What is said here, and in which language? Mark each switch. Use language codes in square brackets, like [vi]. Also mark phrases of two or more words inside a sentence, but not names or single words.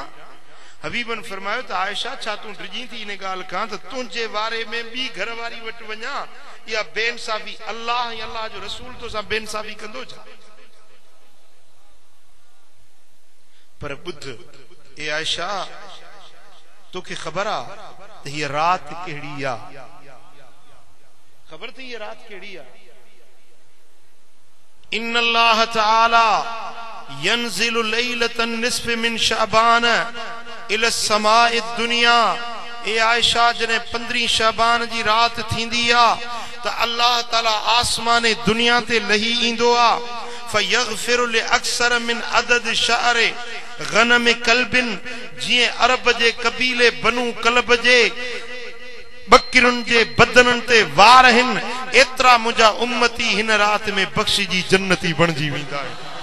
[sd] हबीबन फरमायो त आयशा छा तूं डिॼी थी इन ॻाल्हि खां त तुंहिंजे वारे में ॿी घर वारी वटि वञा, इहा बेइंसाफ़ी अल्लाह ऐं अल्लाह जो रसूल तोसां बेइंसाफ़ी कंदो छा? पर ॿुध ए आयशा, तोखे ख़बर आहे त हीअ राति कहिड़ी आहे? ख़बर त हीअ राति कहिड़ी आहे? [ar] إن الله تعالى ينزل ليلة النصف من شعبان إلى سماء الدنيا. [sd] ए आयशा, जने 15 शअबान जी रात थींदी आ त अल्लाह ताला आसमाने दुनिया ते लही ईंदो आ। [ar] فيغفر لأكثر من عدد شعر غنم كلب, [sd] जीअं अरब जे कबीले बनु कल्ब जे बकरियुनि जे बदननि ते वार आहिनि, एतिरा मुंहिंजा उम्मती हिन राति में बख़्शिजी जन्नती बणिजी वेंदा आहिनि।